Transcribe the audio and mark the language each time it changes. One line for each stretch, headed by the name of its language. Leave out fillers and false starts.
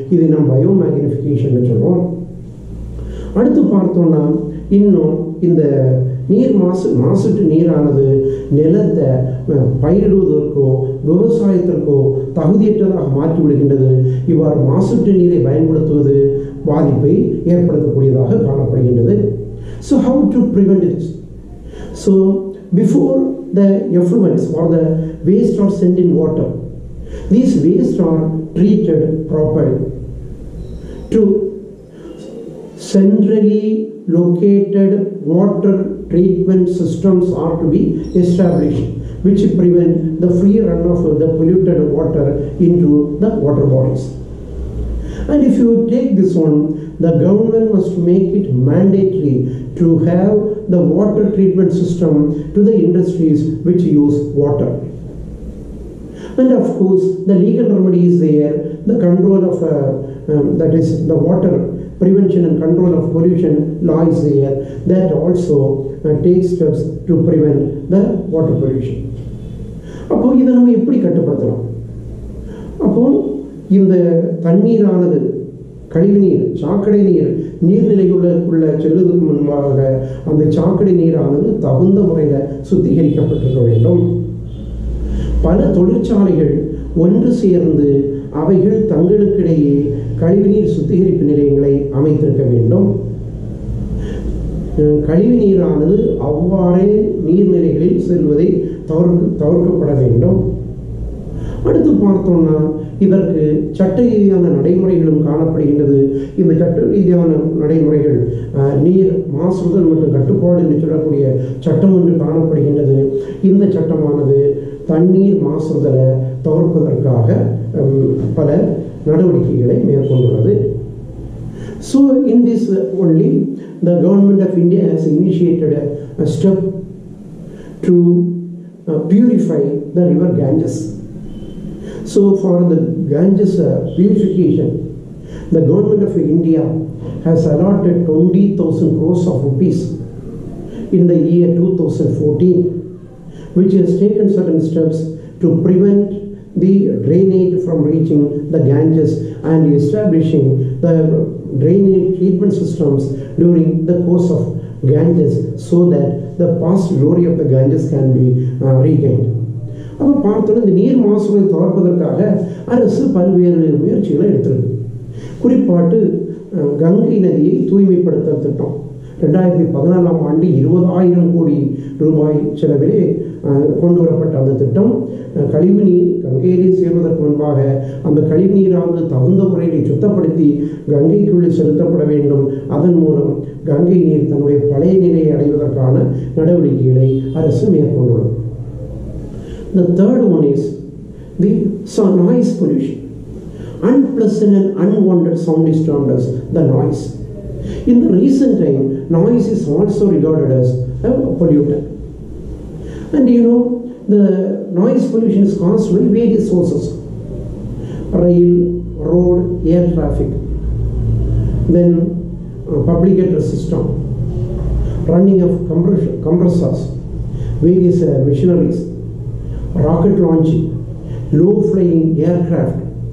Tamil: இதை நாம் பயோமேக்னிஃபிகேஷன் சொல்றோம். அடுத்து பார்த்தோம்னா, இன்னும் இந்த நீர் மாசுற்று நீரானது நிலத்தை பயிரிடுவதற்கோ விவசாயத்திற்கோ தகுதியற்றதாக மாற்றி விடுகின்றது. இவ்வாறு மாசுற்று நீரை பயன்படுத்துவது பாதிப்பை ஏற்படுத்தக்கூடியதாக காணப்படுகின்றது.
English: So how to prevent it? So before the effluents or the waste are sent in water, these waste are treated properly. To centrally located water treatment systems are to be established, which prevent the free runoff of the polluted water into the water bodies. And if you take this one, the government must make it mandatory to have the water treatment system to the industries which use water. And of course, the legal remedy is there, the control of that is the water prevention and control of pollution law is there, that also takes steps to prevent the water pollution.
Tamil: அப்போ இதை நம்ம எப்படி கட்டுப்படுத்தலாம்? அப்போ இந்த தண்ணீரானது கழிவுநீர், சாக்கடை நீர் நீர்நிலைக்குள்ள செல்வதற்கு முன்பாக அந்த சாக்கடை நீரானது தகுந்த முறையில் சுத்திகரிக்கப்பட்டிருக்க வேண்டும். பல தொழிற்சாலைகள் ஒன்று சேர்ந்து அவைகள் தங்களுக்கிடையே கழிவுநீர் சுத்திகரிப்பு நிலையங்களை அமைத்திருக்க வேண்டும். கழிவு நீரானது அவ்வாறே நீர்நிலைகளில் செல்வதை தவிர்க்கப்பட வேண்டும். அடுத்து பார்த்தோம்னா, இதற்கு சட்ட ரீதியான நடைமுறைகளும் காணப்படுகின்றது. இந்த சட்ட ரீதியான நடைமுறைகள் நீர் மாசுதல் மற்றும் கட்டுப்பாடு என்று சொல்லக்கூடிய சட்டம் ஒன்று காணப்படுகின்றது. இந்த சட்டமானது தண்ணீர் மாசுதலை தவிர்ப்பதற்காக பல நடவடிக்கைகளை மேற்கொண்டுள்ளது.
English: So in this only the government of India has initiated a step to purify the river Ganges. So for the Ganges purification, the government of India has allotted 20,000 crores of rupees in the year 2014, which has taken certain steps to prevent the drainage from reaching the Ganges and establishing the drainage treatment systems during the course of Ganges, so that the past glory of the Ganges can be regained.
Tamil: அப்போ பார்த்தோன்னா, இந்த நீர் மாசுகளை தவிர்ப்பதற்காக அரசு பல்வேறு முயற்சிகளை எடுத்திருக்கு. குறிப்பாட்டு கங்கை நதியை தூய்மைப்படுத்த திட்டம் 2014ஆம் ஆண்டு 20,000 கோடி ரூபாய் செலவிலே கொண்டு வரப்பட்ட அந்த திட்டம், கழிவு நீர் கங்கையிலே சேர்வதற்கு முன்பாக அந்த கழிவு நீரானது தகுந்த முறையில் சுத்தப்படுத்தி கங்கைக்குள்ளே செலுத்தப்பட வேண்டும். அதன் மூலம் கங்கை நீர் தன்னுடைய பழைய நிலையை அடைவதற்கான நடவடிக்கைகளை அரசு மேற்கொண்டுள்ளது.
English: The third one is the noise pollution. Unpleasant and unwanted sound is termed as the noise. In the recent time, noise is also regarded as a pollutant. And the noise pollution is caused by various sources: rail, road, air traffic, then public address system, running of compressors, various machineries, rocket launching, low-flying aircraft.